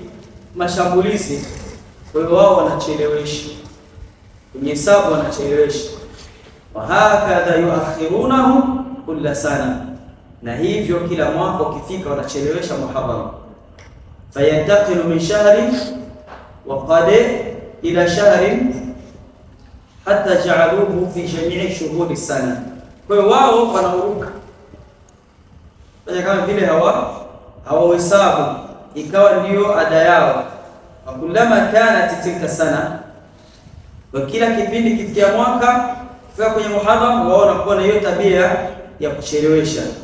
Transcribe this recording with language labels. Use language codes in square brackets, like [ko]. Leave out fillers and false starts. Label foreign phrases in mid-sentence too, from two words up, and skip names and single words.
[sw] Mashambulizi. Kwa hiyo wao wanachelewesha kwenye hesabu, wanachelewesha. [ar] وهكذا يؤخرونه كل سنة, [sw] na hivyo kila mwaka ukifika wanachelewesha Muharram. [ar] فينتقل من شهر وقد إلى شهر حتى جعلوه في جميع شهور السنة. [sw] Kwa hiyo wao wanaruka kama vile hawahesabu, ikawa ndio ada yao. [ar] وكلما كانت تلك السنة, [sw] kwa kila kipindi kifikia mwaka kufika kwenye Muharram, wao wanakuwa na hiyo tabia ya kuchelewesha.